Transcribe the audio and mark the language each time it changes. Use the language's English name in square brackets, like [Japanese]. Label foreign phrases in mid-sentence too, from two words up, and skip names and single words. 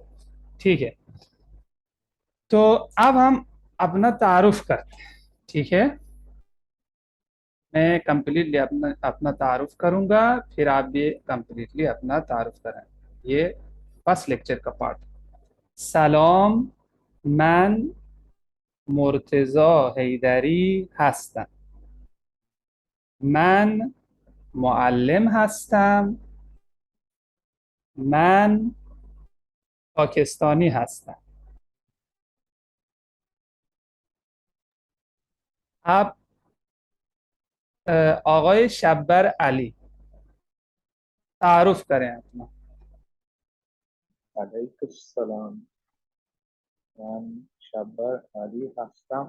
[Hindi] ठीक है, तो अब हम अपना तारुफ करते हैं। ठीक है, मैं कंप्लीटली अपना अपना तारुफ करूंगा, फिर आप भी कंप्लीटली अपना तारुफ करें। ये [English] first lecture [Hindi] का पार्ट। सलाम, [Persian] من مرتضی حیدری هستم. من معلم هستم. من پاکستانی هستم. [Hindi] आप آقای शब्बर अली, तारुफ करें अपना। [Arabic] عليكم سلام. [Hindi] मैं शब्बर अली हस्ताम।